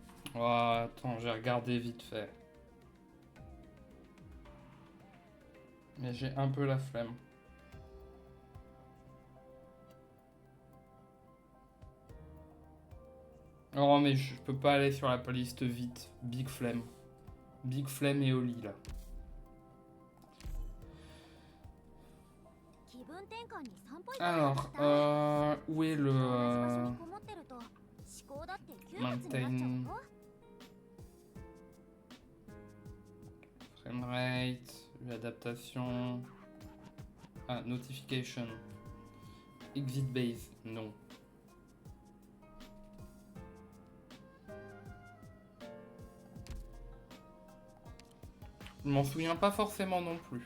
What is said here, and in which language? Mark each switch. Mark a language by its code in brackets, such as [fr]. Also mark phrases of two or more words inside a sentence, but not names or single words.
[fr] Oh, attends, j'ai regardé vite fait. Mais j'ai un peu la flemme. Oh, mais je peux pas aller sur la playlist vite. Big flemme. Big flemme et au lit, là. [ja] 気分転換に散歩行かない [fr] Alors, où est le... [ja] 場所にこもってると思考だって窮屈になっちゃう [en] Maintain [ja] よ [fr] framerate, l'adaptation... Ah, notification. [en] Exit base, [fr] non. Je m'en souviens pas forcément non plus.